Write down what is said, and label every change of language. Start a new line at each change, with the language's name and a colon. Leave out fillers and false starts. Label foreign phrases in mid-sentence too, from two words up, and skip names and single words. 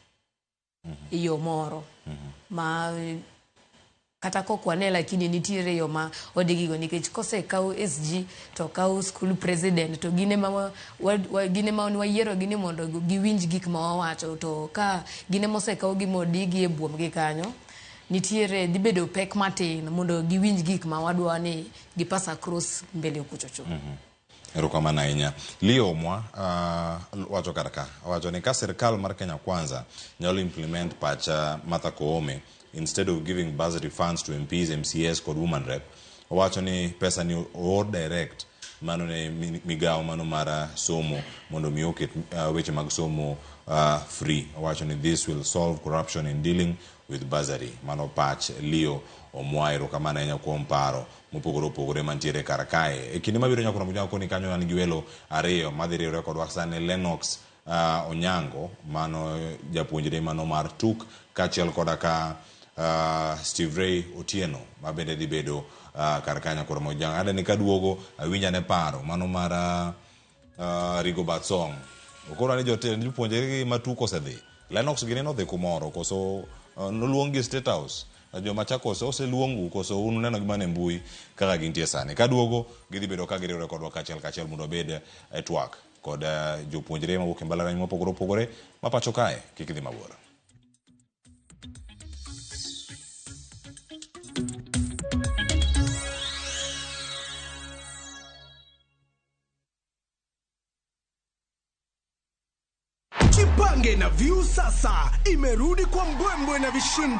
Luo (Kenya and Tanzania): iyo moro ma kata kokwane lakini nitiere yo ma odigigo nikech kose kaw SG to kaw school president to gine ma wayiero gini mondo giwinj gik ma wawacho to ka gine mose kaw gi modigi e buom gi kanyo nitiere dibedo pek matin mondo giwinj gik ma wadwa ni gipasa cross mbele kuchocho. Erokamano ahinya. Leo mwa wacho karaka wacho ni ka sirkal mar Kenya Kwanza nyalo implement pacha Martha Koome
English: instead of giving bursary funds to MPs,
Luo (Kenya and Tanzania): MCS kod woman rep wacho ni pesa ni or direct mano ne migao mano mara somo mondo mi oket weche mag somo free. Wacho ni
English: this will solve corruption in dealing with bursary.
Luo (Kenya and Tanzania): Mano patch Leo omwairo kama na kuom paro mopogore mantiere kar kae. E kinde mabiro nyakona mujako ni kanyo an gi welo ariyo madhi riwore kod wasane Lennox Onyango mano japuonjre mano mar tuk kachiel koda ka Steve Ray Otieno mabende di bedo karkanya koro mojang ade ni kaduogo awinja ne paro mano mar Rigo Batsong okoro ni jotend jopuonjre matuko osedhi Lennox gine no dhi kumoro koso noluongi State House joma Machakos oseluongu koso unu neno gima ne mbui kaka gintie sani kaduogo gidhi bedo ka giriwre kodwa kachiel mondo bed twak kod jopuonjre mawuok e mbalariany mopogore opogore ma pacho kae kik dhi mabor.
Swahili: Jipange na View sasa imerudi kwa mbwembwe na vishindo.